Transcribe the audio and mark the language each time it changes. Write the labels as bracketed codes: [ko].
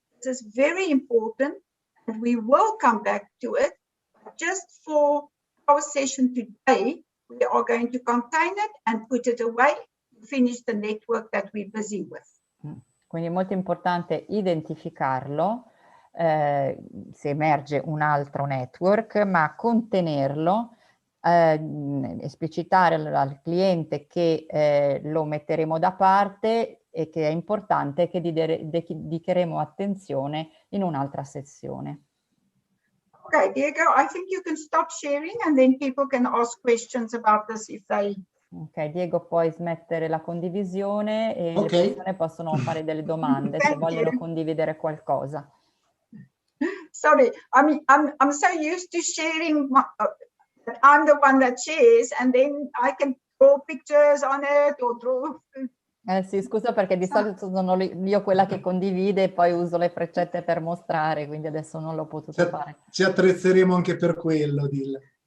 [en] This is very important and we will come back to it. But just for our session today, we are going to contain it and put it away, finish the network that we're busy with. [it] Quindi è molto importante identificarlo, se emerge un altro network, ma contenerlo, esplicitare al cliente che lo metteremo da parte e che è importante che dedicheremo attenzione in un'altra sessione. [en] Okay, Diego, I think you can stop sharing and then people can ask questions about this if they... [it] Ok, Diego, puoi smettere la condivisione e le persone possono fare delle domande se vogliono condividere qualcosa. [en] Sorry, I'm so used to sharing. I'm the one that shares, and then I can draw pictures on it or draw. [it] Sì, scusa perché di solito sono io quella che condivide e poi uso le freccette per mostrare, quindi adesso non l'ho potuto fare. Ci attrezzeremo anche per quello, Dille.